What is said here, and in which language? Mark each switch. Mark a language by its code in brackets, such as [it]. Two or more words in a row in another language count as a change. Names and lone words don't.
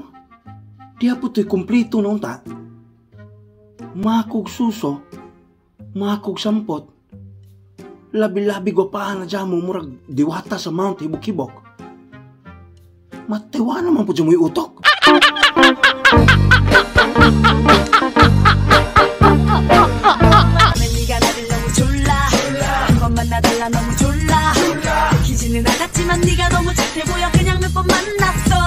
[ceb] Diha po to'y kumplito na unta. Makog suso, makog sampot, labi-labi gwapahan na dyan mo murag diwata sa Mount Hibok-Hibok. Matiwa naman po dyan mo'y utok. [ko] 네가 나를 너무 졸라 한번만 나달라 너무 졸라 기지는 나갔지만 네가 너무 착해 보여 그냥 몇 번 만났어